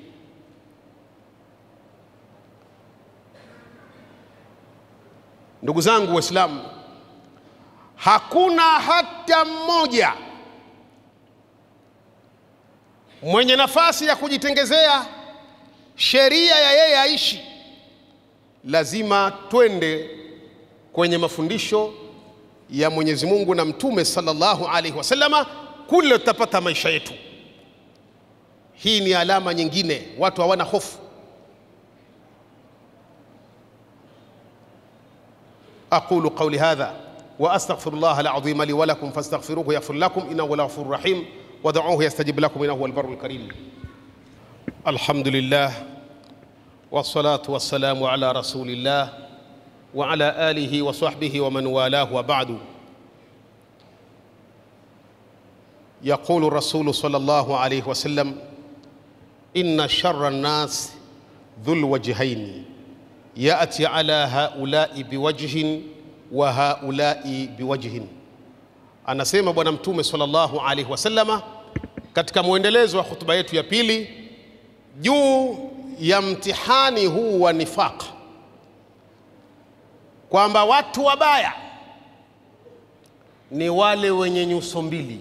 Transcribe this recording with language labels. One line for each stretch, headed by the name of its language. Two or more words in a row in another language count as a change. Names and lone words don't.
Swahili: Ndugu zangu Waislamu, hakuna hata mmoja mwenye nafasi ya kujitengezea sheria ya yeye aishi. Lazima twende kwenye mafundisho ya Mwenyezi Mungu na Mtume
Arabic: صلى الله عليه وسلم,
Swahili: kule tutapata maisha yetu. Hii ni alama nyingine, watu hawana hofu.
Arabic: أقول قولي هذا وأستغفر الله العظيم لي ولكم فاستغفروه يغفر لكم إنه هو الغفور الرحيم ودعوه يستجب لكم إنه هو البر الكريم. الحمد لله والصلاة والسلام على رسول الله وعلى آله وصحبه ومن والاه وبعد. يقول الرسول صلى الله عليه وسلم: إن شر الناس ذو الوجهين يأتي على هؤلاء بوجه وهؤلاء بوجه.
Swahili: Anasema Bwana Mtume
Arabic: صلى الله عليه وسلم
Swahili: katika muendelezo wa hutuba yetu ya pili juu ya mtihani huu wa nifaq, kwamba watu wabaya ni wale wenye nyuso mbili.